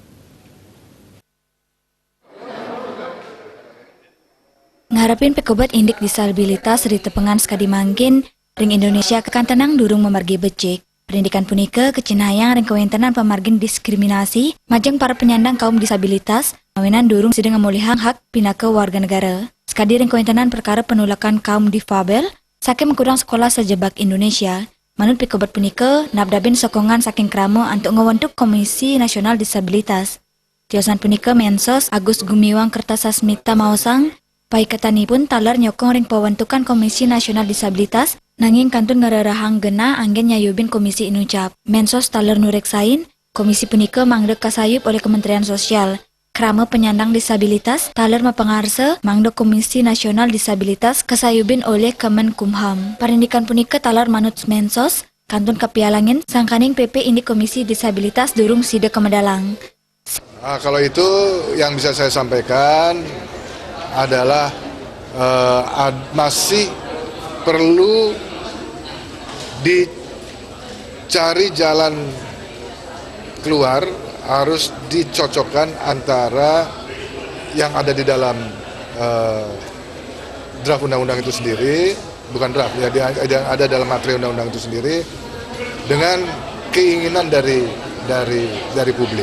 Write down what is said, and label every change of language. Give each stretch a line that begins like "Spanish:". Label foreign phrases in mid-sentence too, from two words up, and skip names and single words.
Balinese: Ngarepin pikobat indik disabilitas di tepengan sekadi mangkin, ring Indonesia kekantenang durung memargi becik. Pendidikan punika kecinayang ring kewentenan pemargin diskriminasi majeng para penyandang kaum disabilitas mawinan durung sedang memulihang hak pinaka warga negara. Sekadi ring kewentenan perkara penolakan kaum difabel saking mengkudang sekolah sejebak Indonesia. Manut pikobat punika nabdabin sokongan saking krama untuk ngewentuk Komisi Nasional Disabilitas. Tiosan punika Mensos Agus Gumiwang Kertasasmita Mausang paikatanipun talar nyokong ring pembentukan Komisi Nasional Disabilitas nanging kantun ngararahang gena anggen nyayubin komisi inucap. Mensos talar nureksain, komisi punika mangdek kasayup oleh Kementerian Sosial. Krama penyandang disabilitas talar mapengarse mangdek Komisi Nasional Disabilitas kasayubin oleh Kemenkumham. Parindikan punika talar manut Mensos, kantun kepialangin sangkaning PP indik Komisi Disabilitas durung sida kemedalang.
Indonesian: Kalau itu yang bisa saya sampaikan adalah masih perlu dicari jalan keluar, harus dicocokkan antara yang ada di dalam draft undang-undang itu sendiri, bukan draft, ya, yang ada dalam materi undang-undang itu sendiri, dengan keinginan dari publik.